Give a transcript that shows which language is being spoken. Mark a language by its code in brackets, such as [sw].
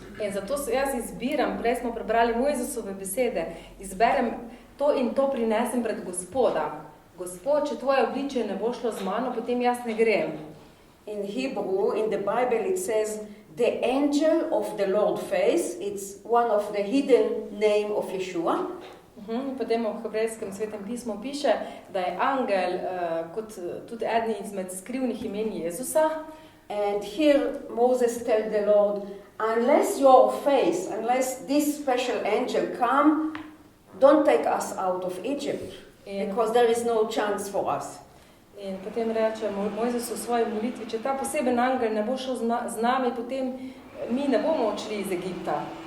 [sl] In zato jaz izbiram, prej smo prebrali Mojzesove besede, izberem to in to prinesem pred Gospoda. Gospod, če tvoje obličje ne bo šlo z mano, potem jaz ne grem. [en] In Hebrew, in the Bible, it says, the angel of the Lord face. It's one of the hidden name of Yeshua. [sl] Potem v hebrejskem svetem pismu piše, da je angel kot tudi eden izmed skrivnih imen Jezusa. [en] And here Moses tells the Lord, unless your face, unless this special angel come, don't take us out of Egypt, because there is no chance for us. [sl] In potem reče Mojzes v svoji molitvi, če ta poseben angel ne bo šel z nami, potem mi ne bomo odšli iz Egipta.